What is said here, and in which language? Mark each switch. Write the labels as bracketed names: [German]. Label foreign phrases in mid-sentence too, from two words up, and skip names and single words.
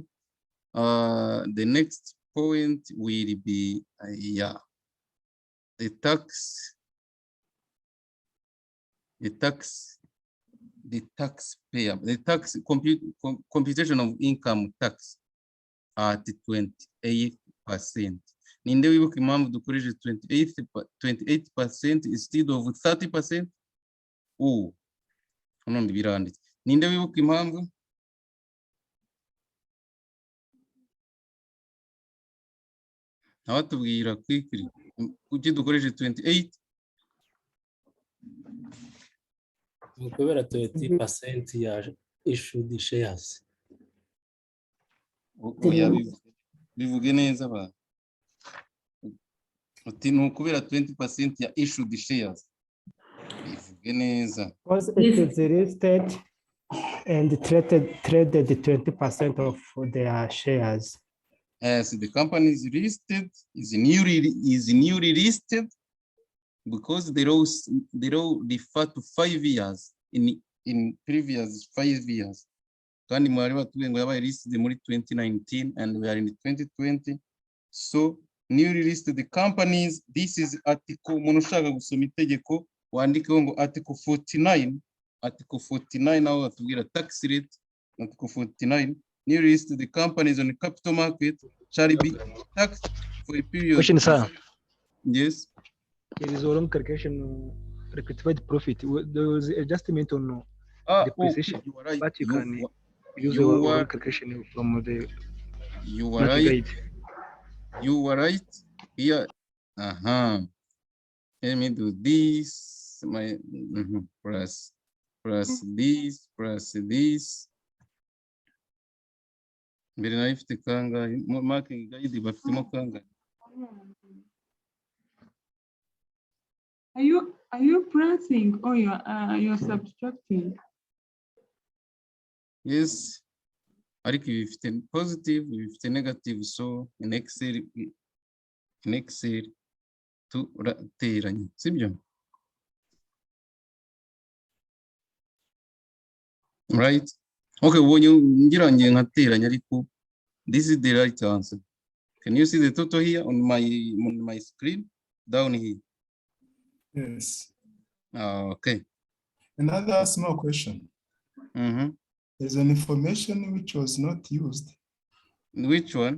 [English] The next point will be the tax payable, the tax computation of income tax at 28%. [Kinyarwanda] Ninde wibuka impamvu dukoresheje 28% [English] instead of [Kinyarwanda] 30%? Oh, none biranditse. Ninde wibuka impamvu? Abatubwira quickly kuki dukoresheje 28? Kubera 20% ya [English] issued shares. [Kinyarwanda] Bivuge neza ba. Uti ni ukubera 20% ya [English] issued shares. [Kinyarwanda] Bivuge neza. [English] Because it is listed and traded 20% of their shares. As the company is listed, is newly listed because they refer to 5 years in previous 5 years. [Kinyarwanda] Kandi mwari batubwiye ngo yabaye listed muri 2019 [English] and we are in 2020. So newly listed companies, this is article, [Kinyarwanda] umuntu ushaka gusoma itegeko wandikeho ngo article 49 aho batubwira tax rate. [English] Article 49, newly listed companies on the capital market shall be taxed for a period. Question, sir. Yes. There is a wrong calculation rectified profit. There was adjustment on depreciation, you are right. but you can use the wrong calculation from the you are right. guide. You are right. Here. Let me do this. My plus this plus this. [Kinyarwanda] Mbere nayo ifite kangahe? [English] Marking guide [Kinyarwanda] bafitemo kangahe? [English] Are you pressing or you're subtracting? Yes. [Kinyarwanda] Ariko ibi bifite positive, ibi bifite negative, [English] so in Excel [Kinyarwanda] turateranya, sibyo? [English] Right? [Kinyarwanda] Okay, ubonye ngira ngiye nkateranya ariko [English] this is the right answer. Can you see the total here on my screen down here? Yes. Okay. Another small question. There's an information which was not used. Which one?